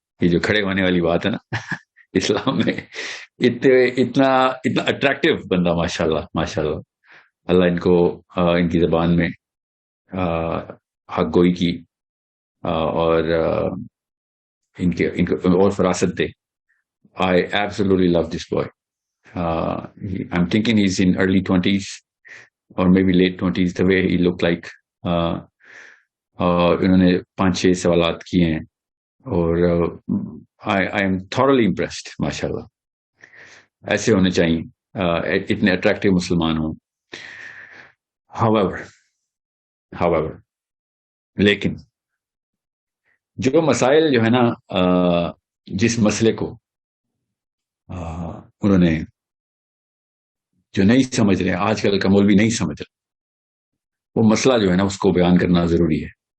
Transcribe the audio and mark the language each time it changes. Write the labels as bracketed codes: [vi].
[ur] یہ جو کھڑے ہونے والی بات ہے نا اسلام میں اتنا اٹریکٹیو بندہ, ماشاء اللہ اللہ ان کو ان کی زبان میں حق گوئی کی اور ان کو اور فراست دے. [en] I absolutely love this boy. I'm thinking he's in early 20s or maybe late 20s, the way he looked like. [ur] انہوں نے 5-6 سوالات کیے ہیں اور [en] I am thoroughly impressed. [ur] ماشاءاللہ ایسے ہونے چاہیے, اتنے اٹریکٹیو مسلمان ہوں. however لیکن جو مسائل جو ہے نا, جس مسئلے کو انہوں نے جو نہیں سمجھ رہے, آج کل کا مولوی نہیں سمجھ رہا, وہ مسئلہ جو ہے نا اس کو بیان کرنا ضروری ہے.